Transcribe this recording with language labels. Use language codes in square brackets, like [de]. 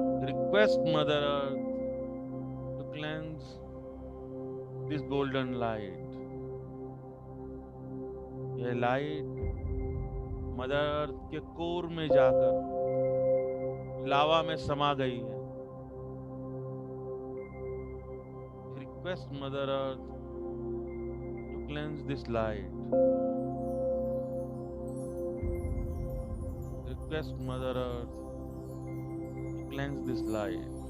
[en] Request Mother Earth to cleanse this golden light. [hi] यह light mother earth के core में जाकर लावा में समा गई है। [en] Request Mother Earth to cleanse this light. Request Mother Earth to cleanse this light.